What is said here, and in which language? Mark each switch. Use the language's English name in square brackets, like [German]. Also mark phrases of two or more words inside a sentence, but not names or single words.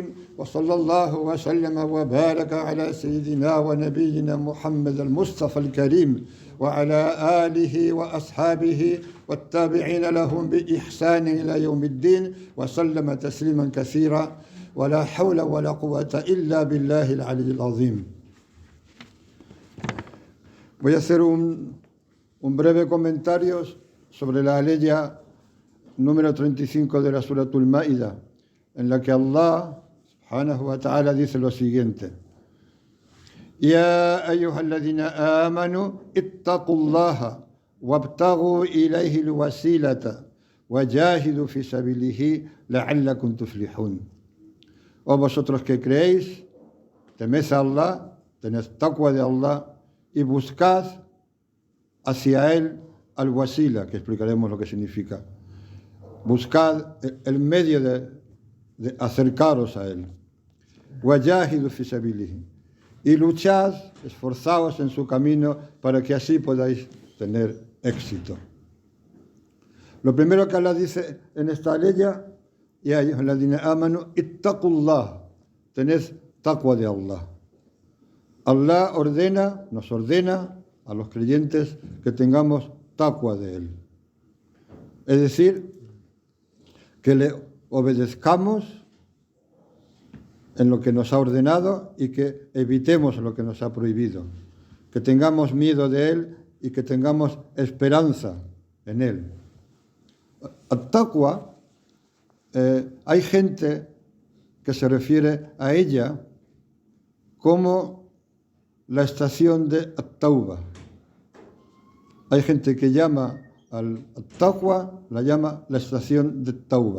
[Arabic] وصلى الله وسلم وبارك على سيدنا ونبينا محمد المصطفى الكريم وعلى آله وأصحابه والتابعين لهم بإحسان إلى يوم الدين وسلم تسليما كثيرا ولا حول ولا قوة إلا بالله العلي العظيم. [Spanish] Voy a hacer un breve comentario sobre la aleya número 35 de la Suratul Ma'idah, en la que Allah [Arabic] سبحانه وتعالى [Spanish] dice lo siguiente: [Arabic] يا أيها الذين آمنوا اتقوا الله وابتغوا إليه الوسيلة وجاهدوا في سبيله لعلكم تفلحون. [Spanish] Oh vosotros que creéis, temed a Allah, tened taqwa de Allah y buscad hacia él al wasila, que explicaremos lo que significa. Buscad el medio de acercaros a él. [Arabic] وجاهدوا في سبيله. [Spanish] Y luchad, esforzaos en su camino para que así podáis tener éxito. Lo primero que Allah dice en esta aleya: [Arabic] يا أيها الذين آمنوا اتقوا الله. [Spanish] Tened taqwa de Allah. Allah nos ordena a los creyentes que tengamos taqwa de él. Es decir, que le obedezcamos en lo que nos ha ordenado y que evitemos lo que nos ha prohibido. Que tengamos miedo de él y que tengamos esperanza en él. At-taqwa, hay gente que se refiere a ella como la estación de at-tauba. Hay gente que llama al taqwa, la llama la estación de tauba.